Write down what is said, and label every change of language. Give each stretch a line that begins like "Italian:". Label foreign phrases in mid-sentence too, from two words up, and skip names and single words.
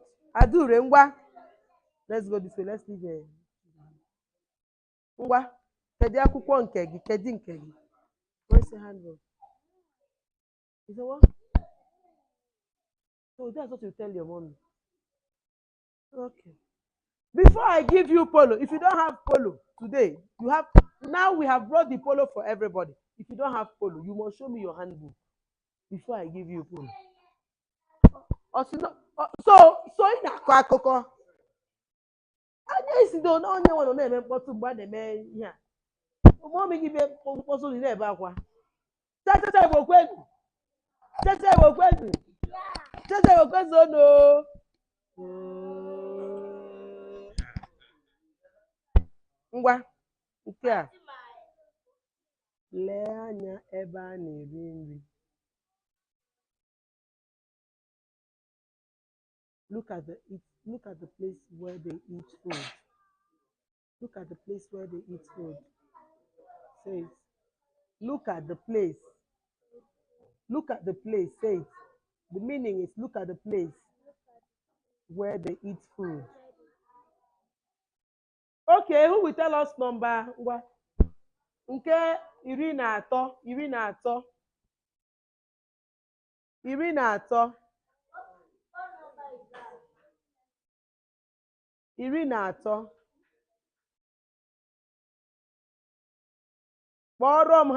English: Adure, ngwa. Let's go this way. Let's leave here.
Igbo: Ngwa. Kedu akwụkwọ nke gị? Kedu nke gị?
English: Where's the handbook? You say what? So that's what you tell your mommy. Okay. Before I give you polo, if you don't have polo today, now we have brought the polo for everybody. If you don't have polo, you must show me your handbook before I give you polo.
Igbo: So ị na-akọ akụkọ. Anya isi do na onye nwe na-eme mkpọtụ mgbe a na-eme ihe a. Mommy gị mkpọtụ dị na-ebe akwa. Cha Igbo kwenu. Cha Igbo kwenu. Cha Igbo kwenu no. Ngwa nke a lee anya ebe a na-eri nri.
English: Look at the place where they eat food. Look at the place where they eat food. Say it. Look at the place. Look at the place. Say it. The meaning is look at the place where they eat food. Okay, who will tell us number?
Igbo: Nke iri na atọ, iri na atọ, iri na atọ, iri na atọ. Kpọrọ m ha.